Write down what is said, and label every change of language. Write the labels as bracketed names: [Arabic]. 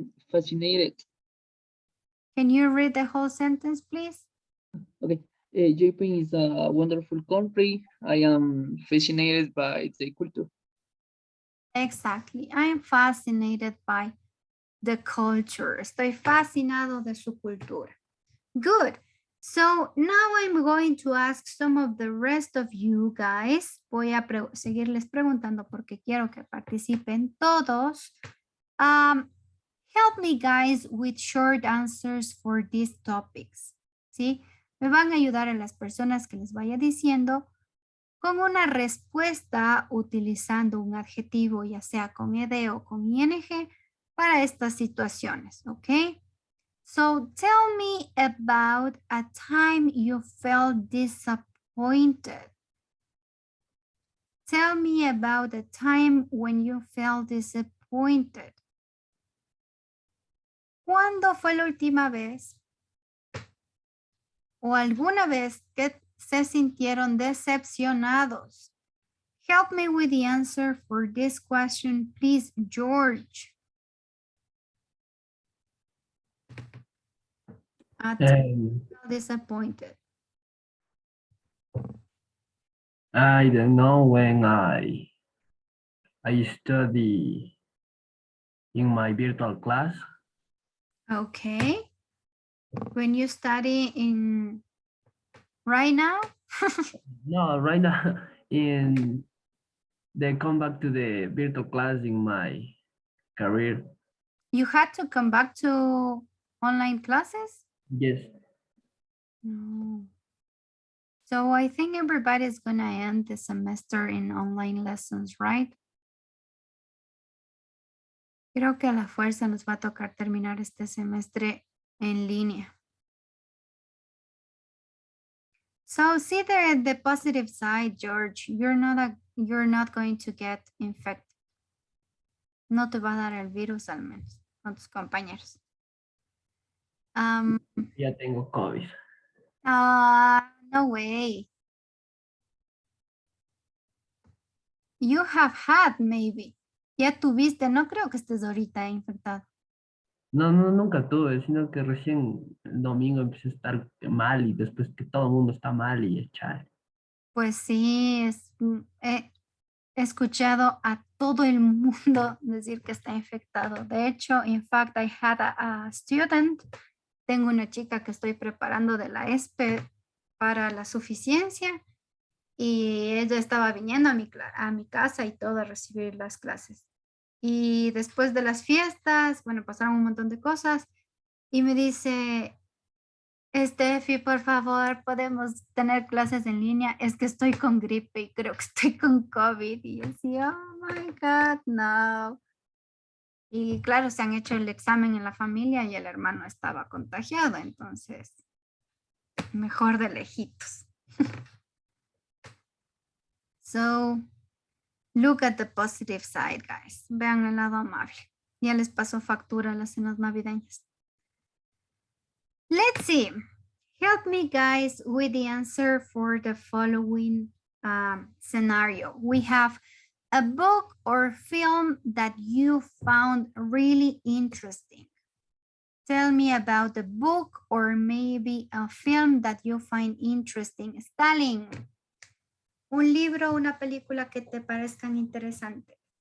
[English] Fascinated. Can you read the whole sentence, please? Okay. Japan is a wonderful country. I am fascinated by the culture. Exactly. I am fascinated by the culture. [Spanish] Estoy fascinado de su cultura. [English] Good. So now I'm going to ask some of the rest of you guys. [Spanish] Voy a seguirles preguntando porque quiero que participen todos. [English] Help me guys with short answers for these topics. [Spanish] ¿Sí? Me van a ayudar a las personas que les vaya diciendo con una respuesta utilizando un adjetivo, ya sea con ed o con ing, para estas situaciones, ¿ok? [English] So tell me about a time you felt disappointed. Tell me about a time when you felt disappointed. [Spanish] ¿Cuándo fue la última vez o alguna vez que se sintieron decepcionados? [English] Help me with the answer for this question, please, George. Disappointed. I don't know when I study in my virtual class. Okay. When you study in right now? No, right now they come back to the virtual class in my career. You had to come back to online classes? Yes. No. So I think everybody's gonna end the semester in online lessons, right? [Spanish] Creo que a la fuerza nos va a tocar terminar este semestre en línea. [English] So see the positive side, George. You're not going to get infected. [Spanish] No te va a dar el virus al menos con tus compañeros. Ya tengo COVID. [English] No way. You have had maybe. [Spanish] Ya tuviste, no creo que estés ahorita infectado. No, nunca tuve, sino que recién el domingo empecé a estar mal y después que todo el mundo está mal y echar. Pues sí, he escuchado a todo el mundo decir que está infectado. De hecho, [English] in fact, I had a student. [Spanish] Tengo una chica que estoy preparando de la ESPE para la suficiencia y ella estaba viniendo a mi casa y todo a recibir las clases. Y después de las fiestas, bueno, pasaron un montón de cosas y me dice, Steffi, por favor, podemos tener clases en línea. Es que estoy con gripe y creo que estoy con COVID. Y yo decía, [English] oh my God, [Spanish] no. Y claro, se han hecho el examen en la familia y el hermano estaba contagiado, entonces, mejor de lejitos. [English] So, look at the positive side, guys. [Spanish] Vean el lado amable. Ya les pasó factura las cenas navideñas. [English] Let's see. Help me, guys, with the answer for the following scenario. We have a book or film that you found really interesting. Tell me about the book or maybe a film that you find interesting. [Spanish] Stalin, un libro o una película que te parezcan interesantes.